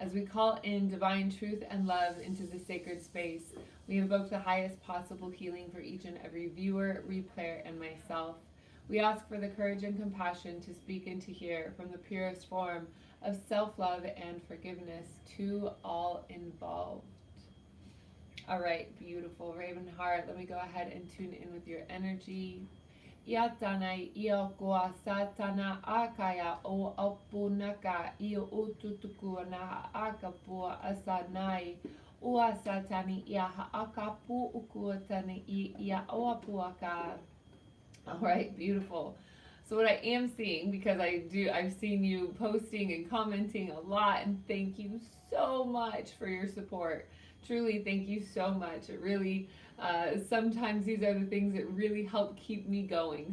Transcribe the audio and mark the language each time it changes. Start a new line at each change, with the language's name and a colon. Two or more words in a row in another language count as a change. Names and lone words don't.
English: As we call in divine truth and love into the sacred space, we invoke the highest possible healing for each and every viewer, replayer, and myself. We ask for the courage and compassion to speak and to hear from the purest form of self-love and forgiveness to all involved. All right, beautiful Raven Heart. Let me go ahead and tune in with your energy. Iatanai ia koa satana akaya o apunaka ia ututuku na akapua asanai ua satani ia akapu ukuatani ia oapuaka. All right, beautiful. So what I am seeing, because I've seen you posting and commenting a lot, and thank you so much for your support. Truly, thank you so much. It really, sometimes these are the things that really help keep me going.